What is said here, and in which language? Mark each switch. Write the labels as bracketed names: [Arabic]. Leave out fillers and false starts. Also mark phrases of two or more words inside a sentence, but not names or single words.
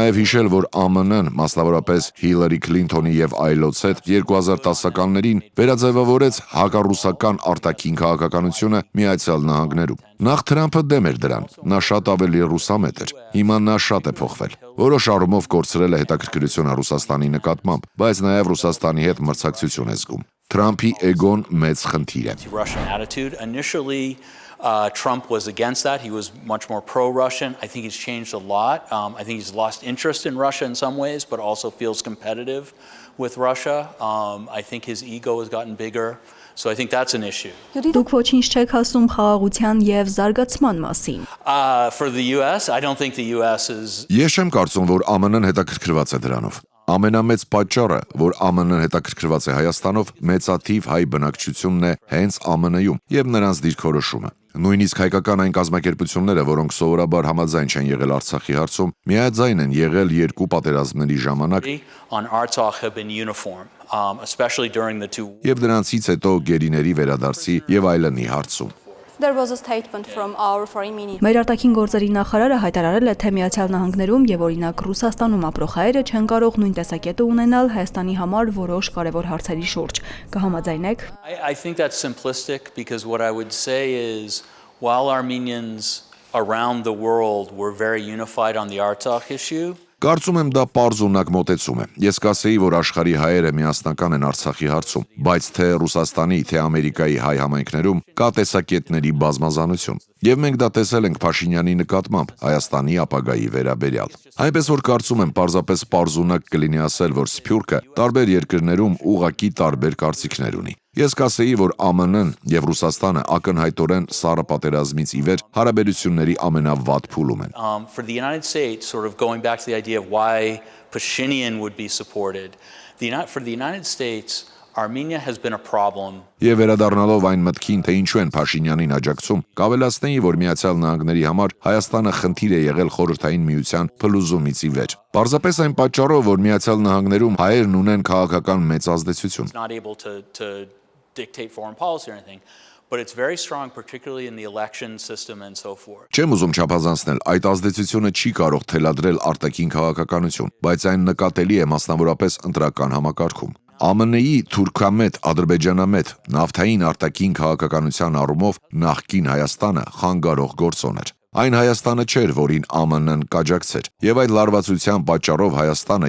[Armenian] նաև հիշել, որ ԱՄՆ-ն, մասնավորապես Հիլարի Քլինթոնի եւ այլոց հետ 2010-ականներին վերաձևավորեց հակառուսական արտաքին քաղաքականությունը Միացյալ Նահանգներում։ Նախ Թրամփը դեմ էր դրան, նա շատ ավելի ռուսամետ էր։ Հիմա նա շատ է փոխվել։ Որոշ առումով կորցրել է հետաքրքրությունը Ռուսաստանի նկատմամբ, բայց նաև Ռուսաստանի հետ մրցակցություն է զգում։ Թրամփի էգոն մեծ խնդիր է։ [English] Trump was against that. He was much more pro-Russian. I think he's changed a lot. I think he's lost interest in Russia in some ways, but also feels competitive with Russia. I think his ego has gotten bigger. So I think that's an issue. [Armenian] Դուք ոչինչ չեք ասում խաղաղության եւ զարգացման մասին։ [English] For the US, I don't think the US is [Armenian] Ես չեմ կարծում, որ ԱՄՆ-ն հետաքրքրված է դրանով։ Ամենամեծ պատճառը, որ ԱՄՆ-ն հետաքրքրված է Հայաստանով, մեծաթիվ հայ բնակչությունն է հենց ԱՄՆ-ում եւ նրանց դիրքորոշումը։ Նույնիսկ հայկական այն կազմակերպությունները, որոնք սովորաբար համաձայն չեն եղել Արցախի հարցում, միաձայն են եղել երկու պատերազմների ժամանակ [English] especially during the two [Armenian] եւ դրանցից հետո գերիների վերադարձի եւ այլնի հարցում։ Մեր արտաքին գործերի նախարարը հայտարարել է, թե Միացյալ Նահանգներում եւ օրինակ Ռուսաստանում ապրող հայերը չեն կարող նույն տեսակետը ունենալ Հայաստանի համար որոշ կարևոր հարցերի շուրջ։ Կհամաձայնեք։ [English] I think that's simplistic because what I would say is while Armenians around the world were very unified on the Artsakh issue, [Armenian] Կարծում եմ դա պարզունակ մոտեցում է։ Ես կասեի, որ աշխարհի հայերը միասնական են Արցախի հարցում, բայց թե Ռուսաստանի, թե Ամերիկայի հայ համայնքներում կա տեսակետների բազմազանություն։ Եվ մենք դա տեսել ենք Փաշինյանի նկատմամբ Հայաստանի ապագայի վերաբերյալ։ Այնպես որ կարծում եմ պարզապես պարզունակ կլինի ասել, որ Սփյուռքը տարբեր երկրներում ուղղակի տարբեր կարծիքներ ունի։ Ես կասեի, որ ԱՄՆ-ն եւ Ռուսաստանը ակնհայտորեն սառը պատերազմից ի վեր հարաբերությունների ամենավատ փուլում են։ [English] For the United States, sort of going back to the idea of why Pashinyan would be supported, for the United States, Armenia has been a problem. [Armenian] Եվ վերադառնալով այն մտքին, թե ինչու են Փաշինյանին աջակցում, կավելացնեի, որ Միացյալ Նահանգների համար Հայաստանը խնդիր է եղել Խորհրդային Միության փլուզումից ի վեր։ Պարզապես այն պատճառով, որ Միացյալ Նահանգներում հայերն ունեն քաղաքական մեծ ազդեցություն։ [English] Not able to dictate foreign policy or anything, but it's very strong, particularly in the election system and so forth. [Armenian] Չեմ ուզում չափազանցնել, այդ ազդեցությունը չի կարող թելադրել արտաքին քաղաքականություն, բայց այն նկատելի է մասնավորապես ընտրական համակարգում։ ԱՄՆ-ի թուրքամետ, ադրբեջանամետ, նավթային արտաքին քաղաքականության առումով նախկին Հայաստանը խանգարող գործոն էր։ Այն Հայաստանը չէր, որին ԱՄՆ-ն կաջակցեր, եւ այդ լարվածության պատճառով Հայաստանը